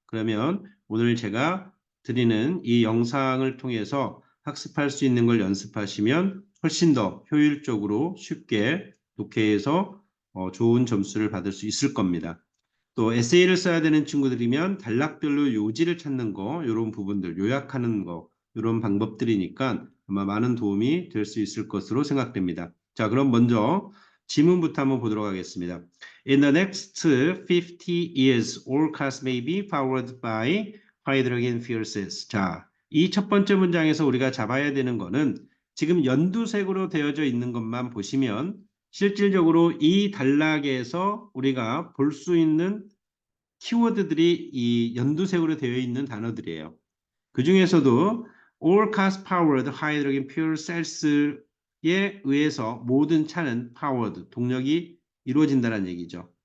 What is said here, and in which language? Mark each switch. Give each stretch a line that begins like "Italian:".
Korean: 그러면 오늘 제가 드리는 이 영상을 통해서 학습할 수 있는 걸 연습하시면 훨씬 더 효율적으로 쉽게 독해에서 좋은 점수를 받을 수 있을 겁니다. 또 에세이를 써야 되는 친구들이면 단락별로 요지를 찾는 거, 이런 부분들, 요약하는 거, 이런 방법들이니까 아마 많은 도움이 될 수 있을 것으로 생각됩니다. 자, 그럼 먼저 지문부터 한번 보도록 하겠습니다.
English: In the next 50 years, all cars may be powered by hydrogen fuel cells.
Korean: 자, 이 첫 번째 문장에서 우리가 잡아야 되는 거는 지금 연두색으로 되어져 있는 것만 보시면 실질적으로 이 단락에서 우리가 볼 수 있는 키워드들이 이 연두색으로 되어 있는 단어들이에요. 그 중에서도
English: all cars powered hydrogen fuel cells
Korean: 에 의해서 모든 차는 powered, 동력이 이루어진다는 얘기죠.